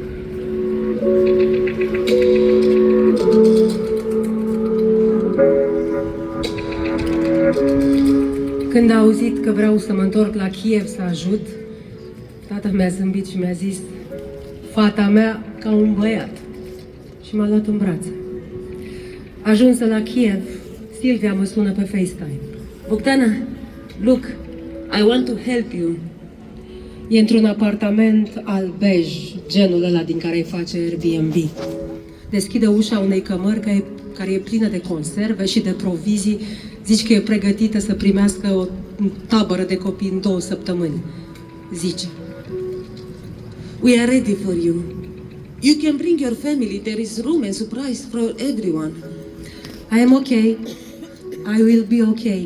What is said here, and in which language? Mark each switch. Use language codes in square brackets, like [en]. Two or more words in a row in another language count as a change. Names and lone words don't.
[ro] Când a auzit că vreau să mă întorc la Kiev să ajut, tata mi-a zâmbit și mi-a zis: fata mea ca un băiat. Și m-a luat în brațe. Ajunsă la Kiev, Silvia mă sună pe FaceTime. Bogdana, [en] look, I want to help you. [ro] E într-un apartament alb bej, genul ăla din care îi face Airbnb. Deschide ușa unei cămări care e plină de conserve și de provizii. Zici că e pregătită să primească o tabără de copii în 2 săptămâni. Zice: [en] We are ready for you. You can bring your family. There is room and surprise for everyone. I am okay. I will be okay.